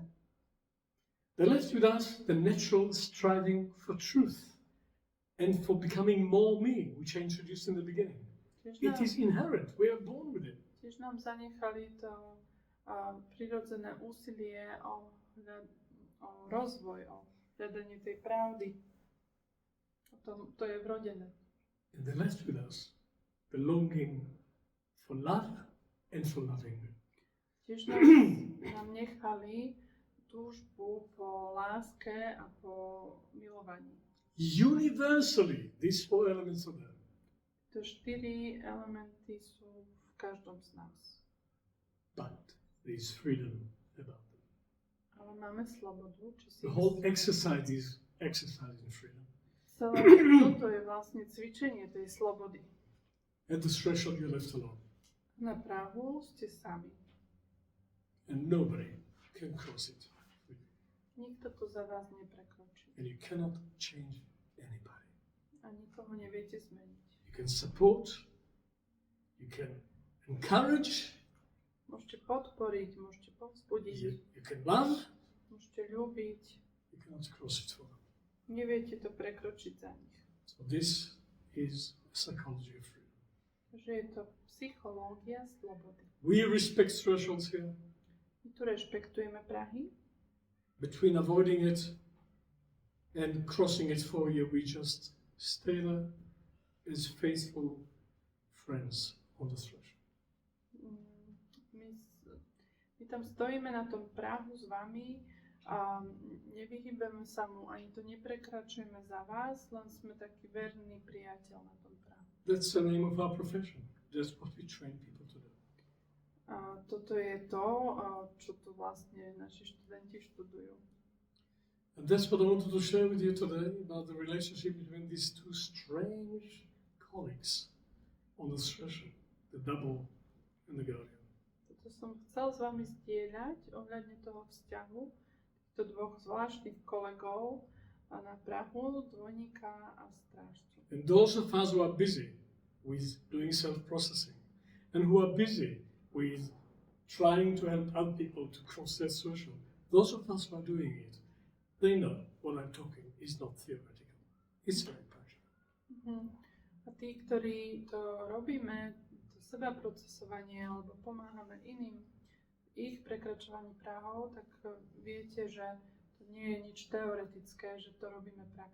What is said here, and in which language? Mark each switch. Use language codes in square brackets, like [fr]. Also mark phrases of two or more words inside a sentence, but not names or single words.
[en] They left with us the natural striving for truth and for becoming more me, which I introduced in the beginning. It is inherent. We are born with it. [sk] Tiež nám zanechali to prirodzené úsilie o rozvoj, o hľadanie tej pravdy. To je vrodené. [en] And they left with us the longing for love and for loving. [sk] Tiež nám nechali túžbu po láske a po milovaní. [en] Universally, these four elements are there. [sk] To 4 elementy sú v každom z nás. [en] But there is freedom about them. [sk] Ale máme slobodu, či si [en] The whole exercise is exercising freedom. [sk] celé toto je vlastne cvičenie tej slobody. [en] At the threshold you're left alone. [sk] Na prahu ste sami. [en] And nobody can cross it. [sk] Nikto to za vás neprekročí. [en] And you cannot change anybody. [sk] A nikoho neviete zmeniť. [en] You can support, you can encourage, [sk] Môžete podporiť, môžete povzbudiť, [en] you can love, [sk] môžete ľúbiť. [en] you cannot cross it for them. [sk] Neviete to prekročiť za nich. [en] So this is psychology of freedom. [sk] Takže je to psychológia slobody. [en] We respect thresholds here. [sk] My tu rešpektujeme prahy. [en] Between avoiding it and crossing it for you, we just stay there as faithful friends on the threshold. [sk] My tam stojíme na tom prahu s vami a nevyhýbeme sa mu, ani to neprekračujeme za vás, len sme taký verný priateľ na tom prahu. [en] That's the name of our profession. That's what we train people to do. [sk] A toto je to, čo tu vlastne naši študenti študujú. [en] And that's what I wanted to share with you today about the relationship between these two strange colleagues on the threshold, the double and the guardian. [sk] Toto som chcel s vami zdieľať ohľadne toho vzťahu týchto dvoch zvláštnych kolegov na prahu, dvojníka a strážcu. [en] And those of us who are busy with doing self-processing and who are busy with trying to help other people to cross their social. Those of us who are doing it, they know what I'm talking is not theoretical. It's very practical. [sk] A tí, ktorí to robíme, to seba procesovanie alebo pomáhame iným v ich prekračovaní prahov, tak viete, že to nie je nič teoretické, že to robíme prakticky.